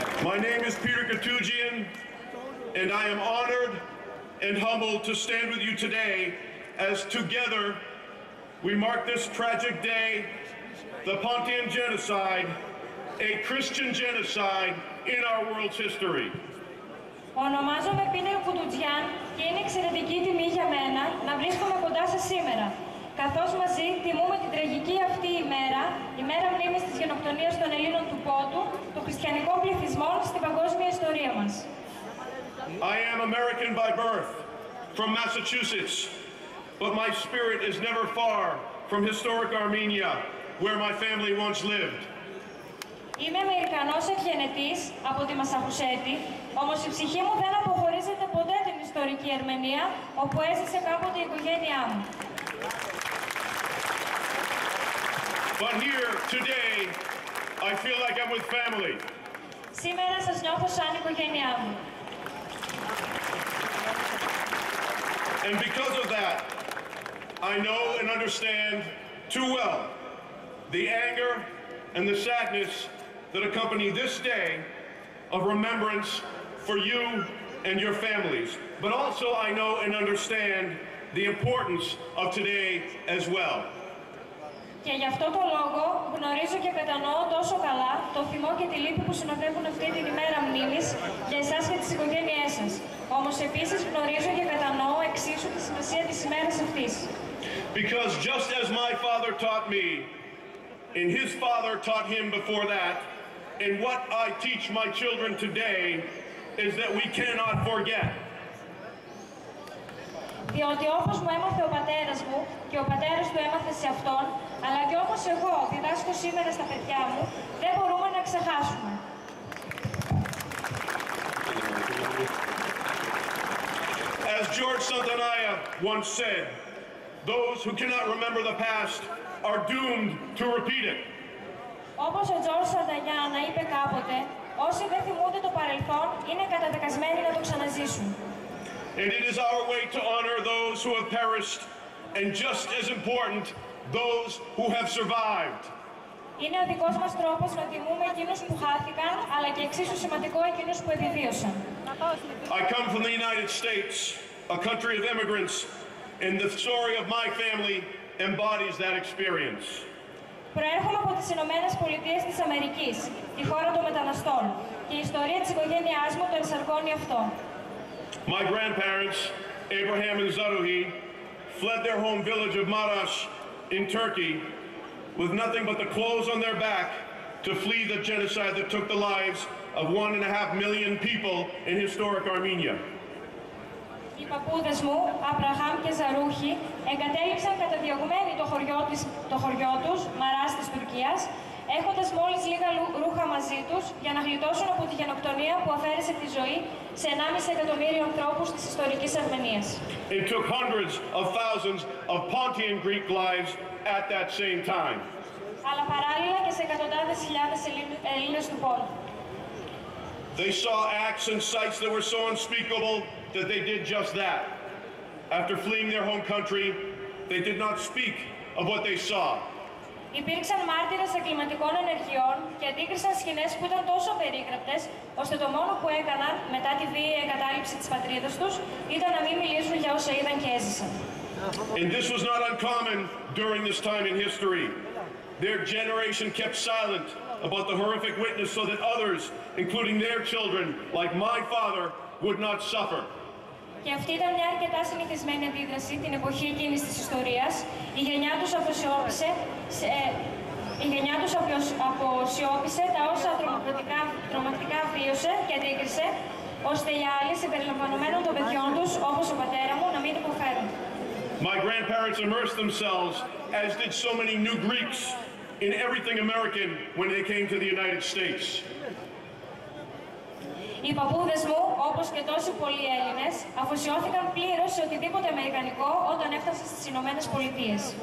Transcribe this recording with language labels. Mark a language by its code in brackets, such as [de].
[en] My name is Peter Katujian, and I am honored and humbled to stand with you today as together we mark this tragic day, the Pontian Genocide, a Christian genocide in our world's history. [el] Ονομάζομαι Πίτερ Κουτουτζιάν και είναι εξαιρετική τιμή για μένα να βρίσκομαι κοντά σας σήμερα, καθώς μαζί τιμούμε την τραγική αυτή ημέρα, η μέρα μνήμης της γενοκτονίας των Ελλήνων του Πόντου, των χριστιανικών πληθυσμών στην παγκόσμια ιστορία μας. [en] I am American by birth, from Massachusetts, but my spirit is never far from historic Armenia, where my family once lived. [el] Είμαι Αμερικανός εκγενετής από τη Μασαχουσέτη, όμως η ψυχή μου δεν αποχωρίζεται ποτέ την ιστορική Αρμενία, όπου έζησε κάποτε η οικογένειά μου. [en] But here, today, I feel like I'm with family. [el] Σήμερα σας νιώθω σαν οικογένειά μου. [en] And because of that, I know and understand too well the anger and the sadness that accompany this day of remembrance for you and your families. But also I know and understand the importance of today as well. [el] Και γι' αυτό το λόγο γνωρίζω και κατανοώ τόσο καλά το θυμό και τη λύπη που συνοδεύουν αυτή την ημέρα μνήμης για εσάς και τις οικογένειές σας. Όμως επίσης γνωρίζω και κατανοώ εξίσου τη σημασία της ημέρας αυτής. [en] Because just as my father taught me, and his father taught him before that, and what I teach my children today is that we cannot forget. [el] Διότι όπως μου έμαθε ο πατέρας μου και ο πατέρας του έμαθε σε αυτόν, αλλά και όπως εγώ διδάσκω σήμερα στα παιδιά μου, δεν μπορούμε να ξεχάσουμε. [en] As George Santayana once said, those who cannot remember the past are doomed to repeat it. [el] Όπως ο George Santayana είπε κάποτε, όσοι δεν θυμούνται το παρελθόν είναι καταδικασμένοι να το ξαναζήσουν. [en] And it is our way to honor those who have perished, and just as important, those who have survived. [el] Είναι ο δικός μας τρόπος να τιμούμε εκείνους που χάθηκαν, αλλά και εξίσου σημαντικό εκείνους που επιβίωσαν. [en] I come from the United States, a country of immigrants, and the story of my family embodies that experience. [el] Προέρχομαι από τις Ηνωμένες Πολιτείες της Αμερικής, τη χώρα των μεταναστών, και η ιστορία της οικογένειάς μου το ενσαρκώνει αυτό. [en] My grandparents, Abraham and Zaruhi, fled their home village of Marash in Turkey with nothing but the clothes on their back to flee the genocide that took the lives of 1.5 million people in historic Armenia. [el] Οι παππούδες μου, Αβραχάμ και Ζαρούχη, εγκατέλειψαν καταδιωγμένοι το χωριό τους, Μαράς της Τουρκίας, έχοντας μόλις λίγα ρούχα μαζί τους για να γλιτώσουν από τη γενοκτονία που αφαίρεσε τη ζωή σε 1,5 εκατομμύριο ανθρώπους της ιστορικής Αρμενίας. [en] It took hundreds of thousands of Pontian Greek lives at that same time. [el] Αλλά παράλληλα και σε εκατοντάδες χιλιάδες Έλληνες του Πόντου. [en] They saw acts and sights that were so unspeakable that they did just that. After fleeing their home country, they did not speak of what they saw. [el] Υπήρξαν μάρτυρες εγκληματικών ενεργειών και αντίκρισαν σκηνές που ήταν τόσο περίγραπτες, ώστε το μόνο που έκαναν μετά τη βίαιη εγκατάλειψη της πατρίδας τους ήταν να μην μιλήσουν για όσα είδαν και έζησαν. [en] And this was not uncommon during this time in history. Their generation kept silent about the horrific witness so that others, including their children, like my father, would not suffer. [el] Και αυτή ήταν μια αρκετά συνηθισμένη αντίδραση την εποχή εκείνης της ιστορίας. Η γενιά τους αποσιώπησε τα όσα τρομακτικά βίωσε και αντίκρισε, ώστε οι άλλοι συμπεριλαμβανομένων των παιδιών τους, όπως ο πατέρα μου, να μην υποφέρουν. [en] My grandparents immersed themselves, as did so many new Greeks, in everything American when they came to the United States. [el] Οι παππούδες μου, όπως και τόσοι πολλοί Έλληνες, αφοσιώθηκαν πλήρως σε οτιδήποτε αμερικανικό όταν έφτασαν στις Ηνωμένες Πολιτείες.